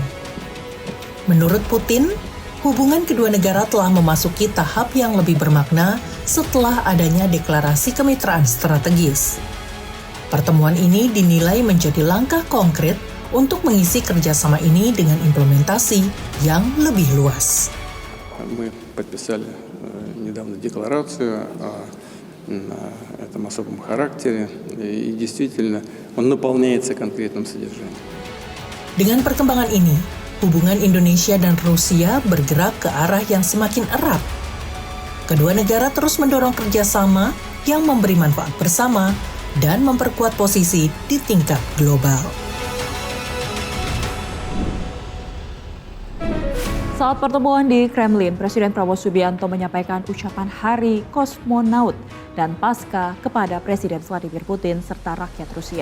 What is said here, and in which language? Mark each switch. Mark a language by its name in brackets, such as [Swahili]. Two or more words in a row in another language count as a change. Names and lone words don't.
[Indonesian] Menurut Putin, hubungan kedua negara telah memasuki tahap yang lebih bermakna setelah adanya deklarasi kemitraan strategis. Pertemuan ini dinilai menjadi langkah konkret untuk mengisi kerjasama ini dengan implementasi yang lebih luas. [Russian] Мы подписали недавно декларацию о этом особом характере, и действительно он наполняется конкретным содержанием. [Indonesian] Dengan perkembangan ini, hubungan Indonesia dan Rusia bergerak ke arah yang semakin erat. Kedua negara terus mendorong kerjasama yang memberi manfaat bersama dan memperkuat posisi di tingkat global. Saat pertemuan di Kremlin, Presiden Prabowo Subianto menyampaikan ucapan Hari Kosmonaut dan Pasca kepada Presiden Vladimir Putin serta rakyat Rusia.